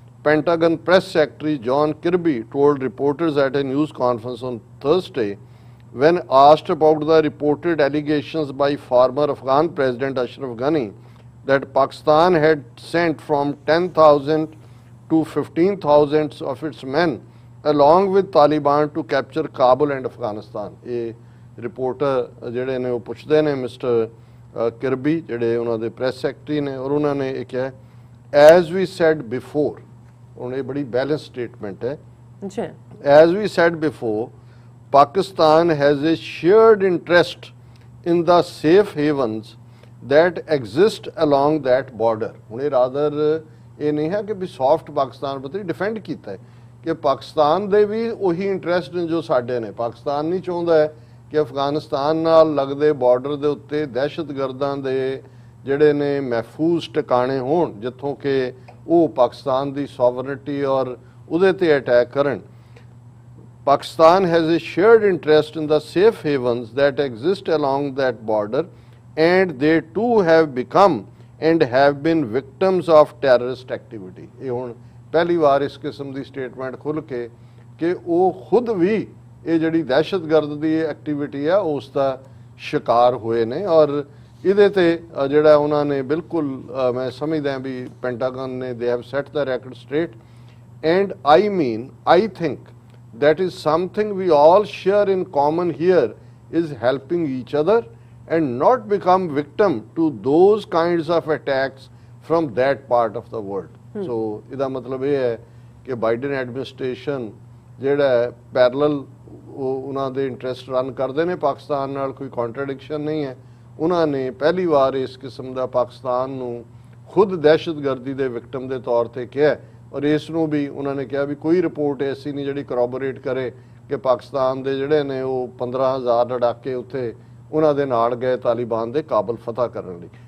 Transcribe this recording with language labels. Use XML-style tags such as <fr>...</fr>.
<en>Pentagon Press Secretary John Kirby told reporters at a news conference on Thursday when asked about the reported allegations by former Afghan President Ashraf Ghani that Pakistan had sent from 10,000 to 15,000 of its men along with Taliban to capture Kabul and Afghanistan।</en> <pa>ਇਹ reporter ਜਿਹੜੇ ਨੇ ਉਹ ਪੁੱਛਦੇ ਨੇ mister Kirby ਜਿਹੜੇ ਉਹਨਾਂ ਦੇ press secretary ਨੇ, ਔਰ ਉਹਨਾਂ ਨੇ ਇਹ ਕਿਹਾ</pa> <en>as we said before,</en> <pa>ਹੁਣ ਇਹ ਬੜੀ ਬੈਲੈਂਸ ਸਟੇਟਮੈਂਟ ਹੈ,</pa> <en>as we said before Pakistan has a shared interest in the safe havens that exist along that border।</en> <pa>ਹੁਣ ਇਹ ਰਾਦਰ ਇਹ ਨਹੀਂ ਹੈ ਕਿ ਵੀ ਸੌਫਟ ਪਾਕਿਸਤਾਨ ਪ੍ਰਤੀ ਡਿਫੈਂਡ ਕੀਤਾ ਹੈ, ਕਿ ਪਾਕਿਸਤਾਨ ਦੇ ਵੀ ਉਹੀ ਇੰਟਰਸਟ ਨੇ ਜੋ ਸਾਡੇ ਨੇ। ਪਾਕਿਸਤਾਨ ਨਹੀਂ ਚਾਹੁੰਦਾ ਹੈ ਕਿ ਅਫਗਾਨਿਸਤਾਨ ਨਾਲ ਲੱਗਦੇ ਬਾਰਡਰ ਦੇ ਉੱਤੇ ਦਹਿਸ਼ਤਗਰਦਾਂ ਦੇ ਜਿਹੜੇ ਨੇ ਮਹਿਫੂਜ਼ ਟਿਕਾਣੇ ਹੋਣ ਜਿੱਥੋਂ ਕਿ ਉਹ ਪਾਕਿਸਤਾਨ ਦੀ ਸੋਵਰਨਿਟੀ ਔਰ ਉਹਦੇ ਤੇ ਅਟੈਕ ਕਰਨ।</pa> <en>Pakistan has a shared interest in the safe havens that exist along that border, and they too have become and have been victims of terrorist activity।</en> <pa>ਇਹ ਹੁਣ ਪਹਿਲੀ ਵਾਰ ਇਸ ਕਿਸਮ ਦੀ ਸਟੇਟਮੈਂਟ ਖੁੱਲ ਕੇ ਕਿ ਉਹ ਖੁਦ ਵੀ ਇਹ ਜਿਹੜੀ ਦਹਿਸ਼ਤਗਰਦ ਦੀ ਐਕਟੀਵਿਟੀ ਹੈ ਉਸ ਦਾ ਸ਼ਿਕਾਰ ਹੋਏ ਨੇ। ਔਰ ਇਹਦੇ ਤੇ ਜਿਹੜਾ ਉਹਨਾਂ ਨੇ ਬਿਲਕੁਲ ਮੈਂ ਸਮਝਦਾ ਵੀ ਪੈਂਟਾਗਨ ਨੇ</pa> <en>They have set the record straight and I think that is something we all share in common here is helping each other and not become victim to those kinds of attacks from that part of the world.</en> <pa>So ਇਹਦਾ ਮਤਲਬ ਇਹ ਹੈ ਕਿ Biden administration ਜਿਹੜਾ parallel ਉਹਨਾਂ ਦੇ interest run ਕਰਦੇ ਨੇ ਪਾਕਿਸਤਾਨ ਨਾਲ, ਕੋਈ ਕੰਟਰਡਿਕਸ਼ਨ ਨਹੀਂ ਹੈ। ਉਹਨਾਂ ਨੇ ਪਹਿਲੀ ਵਾਰ ਇਸ ਕਿਸਮ ਦਾ ਪਾਕਿਸਤਾਨ ਨੂੰ ਖੁਦ ਦਹਿਸ਼ਤਗਰਦੀ ਦੇ ਵਿਕਟਮ ਦੇ ਤੌਰ ਤੇ ਕਿਹਾ, ਔਰ ਇਸ ਨੂੰ ਵੀ ਉਹਨਾਂ ਨੇ ਕਿਹਾ ਵੀ ਕੋਈ ਰਿਪੋਰਟ ਐਸੀ ਨਹੀਂ ਜਿਹੜੀ ਕਰੋਬੋਰੇਟ ਕਰੇ ਕਿ ਪਾਕਿਸਤਾਨ ਦੇ ਜਿਹੜੇ ਨੇ ਉਹ 15,000 ਲੜਾਕੇ ਉੱਥੇ ਉਹਨਾਂ ਦੇ ਨਾਲ ਗਏ ਤਾਲਿਬਾਨ ਦੇ ਕਾਬਲ ਫਤਹ ਕਰਨ ਲਈ।</pa>